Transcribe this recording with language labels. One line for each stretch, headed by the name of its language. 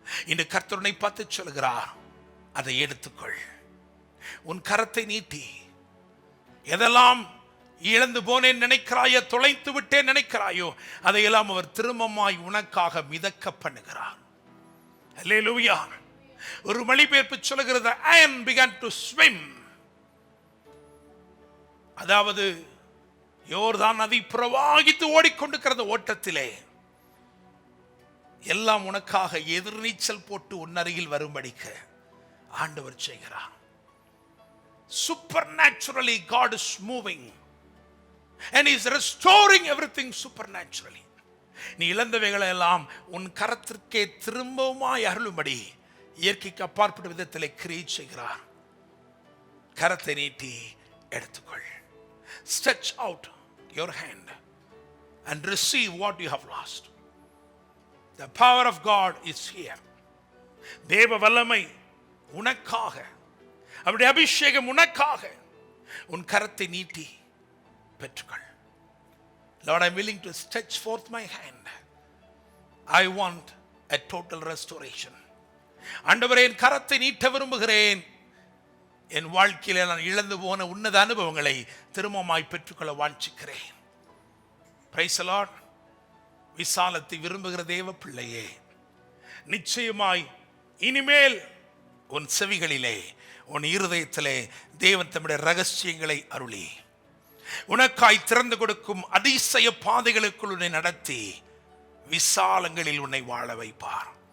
Tamil: இன்று கர்த்தர் உன்னை பார்த்து சொல்கிறார், அதை எடுத்துக்கொள். உன் கரத்தை நீட்டி எதெல்லாம் இழந்து போனேன் நினைக்கிறாயோ, தொலைத்து விட்டேன் நினைக்கிறாயோ, அதையெல்லாம் அவர் திரும்பமாய் உனக்காக மிதக்க பண்ணுகிறார். அல்லேலூயா. ஒரு மொழிபெயர்ப்பு சொல்கிறது,
English: I began to swim.
Tamil: அதாவது யோர்தான் நதி பிரவாகித்து ஓடிக்கொண்டிருக்கிறது ஓட்டத்திலே எல்லாம் உனக்காக எதிர்நீச்சல் போட்டு உன் அருகில் வரும்படிக்கு ஆண்டவர் செய்கிறார்.
English: Supernaturally God is moving and he is restoring everything supernaturally.
Tamil: நீ இழந்தவைகளை எல்லாம் உன் கரத்திற்கே திரும்பவுமாய் அருளும்படி இயற்கைக்கு அப்பாற்பட்ட விதத்திலே கிரியை செய்கிறார். கரத்தை நீட்டி எடுத்துக்கொள்.
English: Stretch out your hand and receive what you have lost. The power of God is here.
Tamil: தேவ வல்லமை உனக்காக, அவருடைய அபிஷேகம் உனக்காக. உன் கரத்தை நீட்டி பெற்றுக்கொள்.
English: Lord, I am willing to stretch forth my hand. I want a total restoration.
Tamil: ஆண்டவரே, என் கரத்தை நீட்ட விரும்புகிறேன். என் வாழ்க்கையில நான் இழந்து போன உன்னத அனுபவங்களை திரும்பமாய் பெற்றுக்கொள்ள வாஞ்சிக்கிறேன்.
English: Praise the Lord.
Tamil: விசாலத்தை விரும்புகிற தேவ பிள்ளையே, நிச்சயமாய் இனிமேல் உன் செவிகளிலே, உன் இருதயத்திலே தேவன் தம்முடைய ரகசியங்களை அருளி உனக்காய் திறந்து கொடுக்கும் அதிசய பாதைகளுக்குள் உன்னை நடத்தி விசாலங்களில் உன்னை வாழ வைப்பார்.